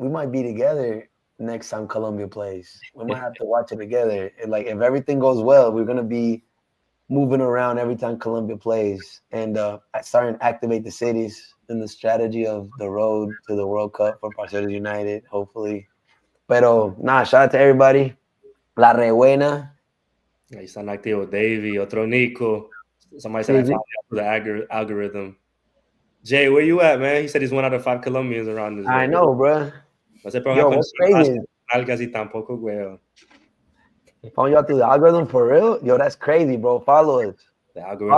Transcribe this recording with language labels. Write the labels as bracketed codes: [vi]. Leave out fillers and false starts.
[en] We might be together next time Colombia plays. We might have to watch it together. And like, if everything goes well, we're going to be moving around every time Colombia plays and starting to activate the cities in the strategy of the road to the World Cup for Parceros United, hopefully. Pero, shout out to everybody. [es] La Re Buena. Ahí están activos Davey, otro Nico. [en] Somebody said I found out the algorithm. Jay, where you at, man? He said he's 1 out of 5 Colombians around this. I know, bro. Yo, what's crazy? [es] Casi tampoco, güey. [en] Found y'all through the algorithm for real? Yo, that's crazy, bro. Follow us. The algorithm.